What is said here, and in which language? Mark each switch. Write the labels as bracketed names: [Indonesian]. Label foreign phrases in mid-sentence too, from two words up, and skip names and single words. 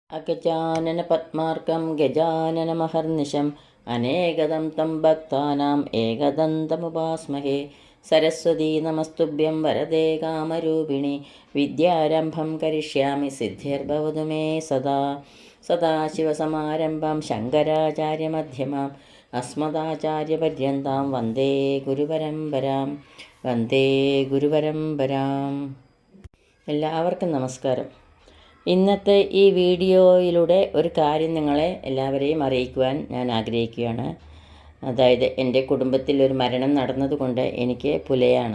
[Sanskrit] अगजाननपद्मार्कं गजाननमहर्निशम् अनेकदं तं भक्तानाम् एकदन्तमुपास्महे। सरस्वती नमस्तुभ्यं वरदे कामरूपिणि विद्यारम्भं करिष्यामि सिद्धिर्भवतु मे सदा। सदाशिवसमारम्भां शङ्कराचार्यमध्यमाम् अस्मदाचार्यपर्यन्तां वन्दे ഗുരുപരമ്പരാം. [Malayalam] എല്ലാവർക്കും നമസ്കാരം. ഇന്നത്തെ ഈ വീഡിയോയിലൂടെ ഒരു കാര്യം നിങ്ങളെ എല്ലാവരെയും അറിയിക്കുവാൻ ഞാൻ ആഗ്രഹിക്കുകയാണ്. അതായത് എൻ്റെ കുടുംബത്തിൽ ഒരു മരണം നടന്നതുകൊണ്ട് എനിക്ക് പുലയാണ്.